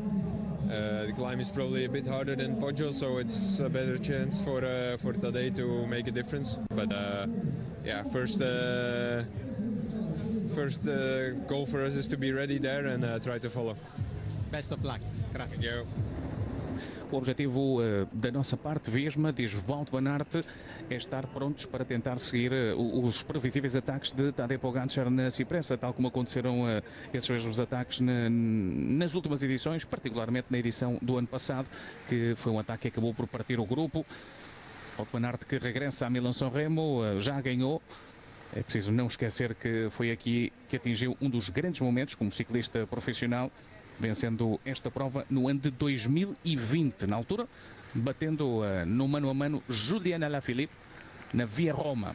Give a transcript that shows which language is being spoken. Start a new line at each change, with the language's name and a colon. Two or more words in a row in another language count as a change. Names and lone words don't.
English: The climb is probably a bit harder than Poggio, so it's a better chance for Tadej to make a difference. But yeah, first goal for us is to be ready there and try to follow. Best of luck. Gracias. Thank you.
Portuguese: O objetivo da nossa parte, Visma, diz Wout van Aert, é estar prontos para tentar seguir os previsíveis ataques de Tadej Pogačar na Cipressa, tal como aconteceram esses mesmos ataques nas últimas edições, particularmente na edição do ano passado, que foi um ataque que acabou por partir o grupo. Wout van Aert, que regressa a Milan-San Remo, já ganhou. É preciso não esquecer que foi aqui que atingiu um dos grandes momentos como ciclista profissional, vencendo esta prova no ano de 2020, na altura, batendo no mano a mano Julian Alaphilippe na Via Roma.